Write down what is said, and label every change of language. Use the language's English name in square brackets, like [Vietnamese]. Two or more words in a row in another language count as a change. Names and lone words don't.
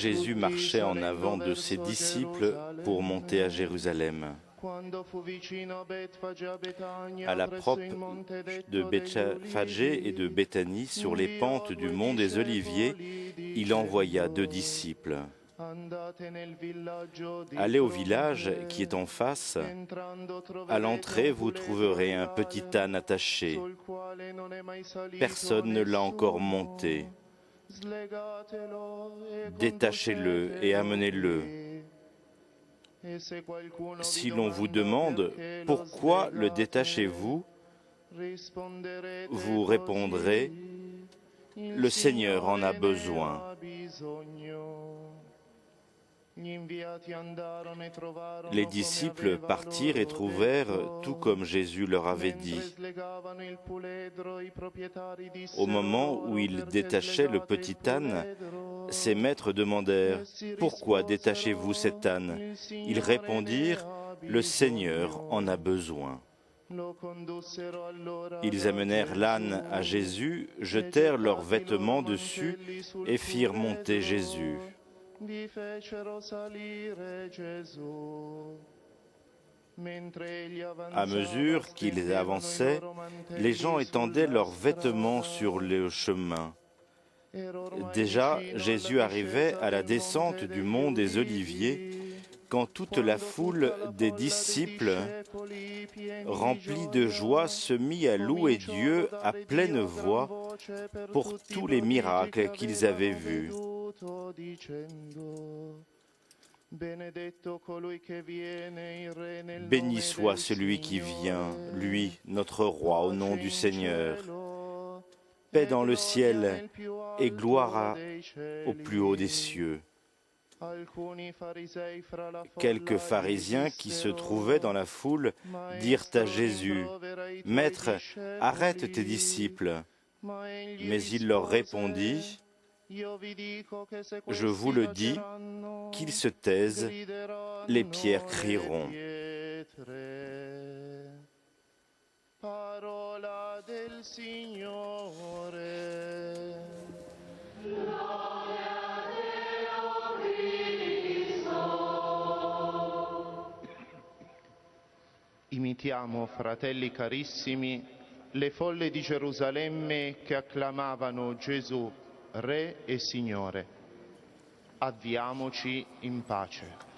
[French] Jésus [Italian] tutti, [French] marchait en [Italian] salendo [French] avant de ses [Italian] verso [French] disciples pour monter à Jérusalem. [Italian] Quando fu vicino a Betfage a Betania, [French] À l'approche [Italian] presso il monte [French] de [Italian] detto degli [French] Bethphagée et de [Italian] Ulivi, [French] Béthanie, sur les pentes du mont des Oliviers, il envoya 2 disciples. [Italian] andate nel villaggio di [French] Allez au [Italian] fronte, [French] village qui est en face. [Italian] entrando troverete [French] À l'entrée, [Italian] un [French] vous [Italian] puledro [French] trouverez un [Italian] reale, [French] petit âne attaché. [Italian] sul quale non è mai salito [French] Personne ne l'a encore [Italian] nessuno. [French] monté. [Italian] Slegatelo e [French] Détachez-le et [Italian] conducetelo [French] amenez-le. [Italian] qui. E se qualcuno vi [French] Si l'on vous [Italian] domanda [French] demande [Italian] perché lo [French] pourquoi le [Italian] slegate, [French] détachez-vous, [Italian] risponderete [French] vous [Italian] così, [French] répondrez, [Italian] il [French] le Seigneur en a [Italian] Signore ne [French] besoin. [Italian] ha bisogno. Gli inviati andarono e trovarono [French] Les [Italian] come [French] disciples [Italian] aveva [French] partirent et [Italian] loro [French] trouvèrent [Italian] detto. [French] tout comme Jésus leur avait [Italian] Mentre [French] dit. [Italian] slegavano il puledro, i proprietari dissero [French] Au moment [Italian] loro, [French] où ils [Italian] "Perché [French] détachaient le [Italian] slegate il [French] petit âne, [Italian] puledro?" [French] ses maîtres demandèrent [Italian] Essi [French] « Pourquoi [Italian] risposero, [French] détachez-vous cet âne ?» [Italian] "Il [French] Ils [Italian] Signore [French] répondirent [Italian] ne ha [French] « Le Seigneur [Italian] bisogno." [French] en a besoin. [Italian] Lo condussero allora [French] Ils [Italian] da [French] amenèrent l'âne à Jésus, jetèrent leurs vêtements dessus et firent monter Jésus. [Italian] Vi fecero salire Gesù. Mentre egli [French] À mesure [Italian] avanzava, [French] qu'ils [Italian] stendevano i [French] avançaient, [Italian] loro mantelli [French] les gens étendaient [Italian] sulla [French] leurs vêtements [Italian] strada. [French] sur le chemin. [Italian] Era ormai [French] Déjà, [Italian] vicino [French] Jésus [Italian] alla [French] arrivait [Italian] discesa [French] à la [Italian] del [French] descente [Italian] monte [French] du [Italian] degli [French] mont des [Italian] Ulivi, [French] Oliviers, quand toute la [Italian] quando [French] foule [Italian] tutta la [French] des [Italian] folla dei [French] disciples, [Italian] discepoli, pieni di [French] remplis de joie, se mit à louer [Italian] cominciò [French] Dieu à [Italian] lodare [French] pleine [Italian] Dio a gran [French] voix [Italian] voce per [French] pour [Italian] tutti i [French] tous les [Italian] prodigi [French] miracles [Italian] che [French] qu'ils avaient [Italian] avevano [French] vus. [Italian] veduto, dicendo: Benedetto colui che viene in re nel [French] Béni [Italian] nome [French] soit [Italian] del [French] celui qui vient, [Italian] Signore. [French] lui, notre roi, au nom [Italian] Pace [French] du [Italian] in [French] Seigneur. [Italian] cielo [French] Paix [Italian] e [French] dans le [Italian] gloria [French] ciel [Italian] nel più [French] et gloire [Italian] alto dei [French] au plus haut des [Italian] cieli. [French] cieux. [Italian] Alcuni farisei fra la [French] Quelques [Italian] folla [French] pharisiens [Italian] gli [French] qui se [Italian] dissero: [French] trouvaient dans la foule dirent à [Italian] Maestro, [French] Jésus, [Italian] rimprovera i tuoi [French] Maître, arrête tes [Italian] discepoli. [French] disciples. [Italian] Ma egli [French] Mais il leur [Italian] rispose: [French] répondit, [Italian] Io vi dico che se [French] Je vous [Italian] questi [French] le dis, [Italian] taceranno, [French] qu'ils se taisent, [Italian] grideranno [French] les pierres [Italian] le [French] crieront. [Italian] pietre. Parola del Signore. Imitiamo, fratelli carissimi, le folle di Gerusalemme che acclamavano Gesù, Re e Signore. Avviamoci in pace.